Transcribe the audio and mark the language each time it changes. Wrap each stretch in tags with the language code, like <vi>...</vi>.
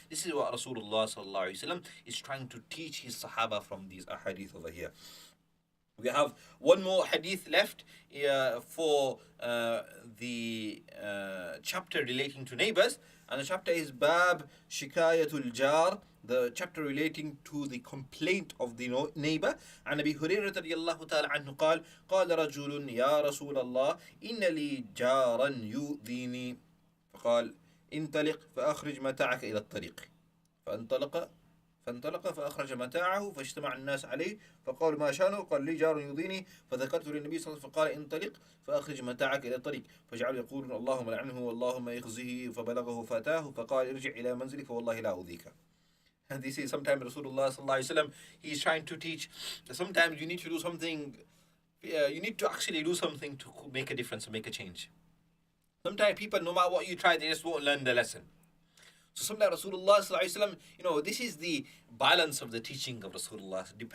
<en>This is what Rasulullah sallallahu alaihi wasallam is trying to teach his Sahaba from these ahadith over here. We have one more hadith left for the chapter relating to neighbors, and the chapter is Bab Shikayatul Jar, the chapter relating to the complaint of the neighbor.</en> <ar>عن أبي هريرة رضي الله تعالى عنه قال قال رجل يا رسول الله إن لي جارا يؤذيني فقال انطلق فأخرج متاعك إلى الطريق فانطلق فأخرج متاعه فاجتمع الناس عليه فقالوا ما شانه قال لي جار يؤذيني فذكرت للنبي صلى الله عليه وسلم فقال انطلق فأخرج متاعك إلى الطريق فجعلوا يقولون اللهم لعنه واللهم يخزه فبلغه فتاه فقال ارجع إلى منزلك فوالله لا أؤذيك.</ar> <en>And this is sometimes Rasulullah sallallahu alaihi wasallam, he's trying to teach that sometimes you need to do something, you need to actually do something to make a difference, to make a change. Sometimes people, no matter what you try, they just won't learn the lesson. So sometimes Rasulullah sallallahu alaihi wasallam, this is the balance of the teaching of Rasulullah.</en>